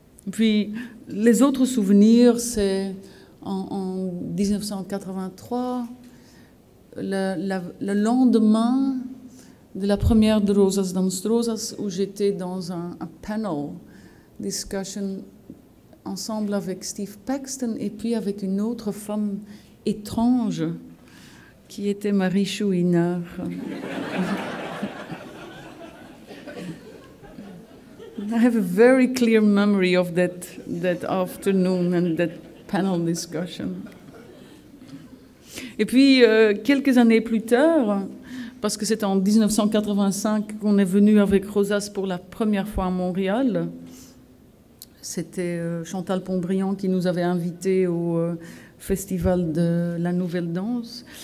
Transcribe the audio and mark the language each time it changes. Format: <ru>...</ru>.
<fr>Puis les autres souvenirs, c'est en 1983, le lendemain de la première de Rosas Danst Rosas, où j'étais dans un panel discussion ensemble avec Steve Paxton et puis avec une autre femme étrange qui était Marie Chouinard.</fr> <en>I have a very clear memory of that afternoon and that panel discussion.</en> <fr>Et puis, quelques années plus tard, parce que c'était en 1985 qu'on est venu avec Rosas pour la première fois à Montréal, C'était Chantal Pontbriand qui nous avait invités au festival de la Nouvelle Danse.</fr>